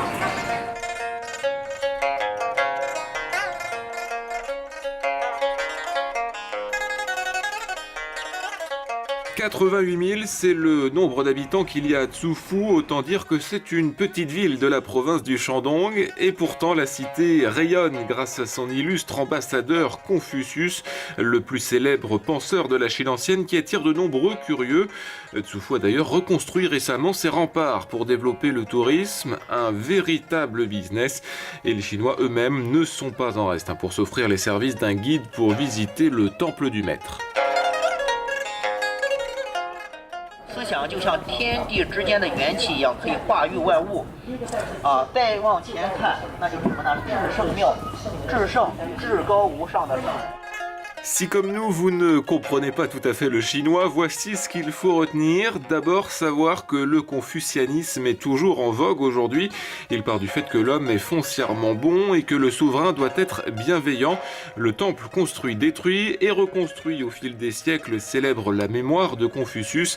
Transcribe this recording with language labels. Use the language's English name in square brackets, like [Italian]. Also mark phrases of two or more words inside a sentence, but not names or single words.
[French] 88 000, c'est le nombre d'habitants qu'il y a à Tsufu, autant dire que c'est une petite ville de la province du Shandong, et pourtant la cité rayonne grâce à son illustre ambassadeur Confucius, le plus célèbre penseur de la Chine ancienne qui attire de nombreux curieux. Tsufu a d'ailleurs reconstruit récemment ses remparts pour développer le tourisme, un véritable business, et les Chinois eux-mêmes ne sont pas en reste pour s'offrir les services d'un guide pour visiter le temple du maître. [Chinese] 思想就像天地之间的元气一样，可以化育万物。再往前看，那就是什么呢？至圣庙，至圣、至高无上的圣。 [French] Si comme nous, vous ne comprenez pas tout à fait le chinois, voici ce qu'il faut retenir. D'abord, savoir que le confucianisme est toujours en vogue aujourd'hui. Il part du fait que l'homme est foncièrement bon et que le souverain doit être bienveillant. Le temple construit, détruit et reconstruit au fil des siècles célèbre la mémoire de Confucius.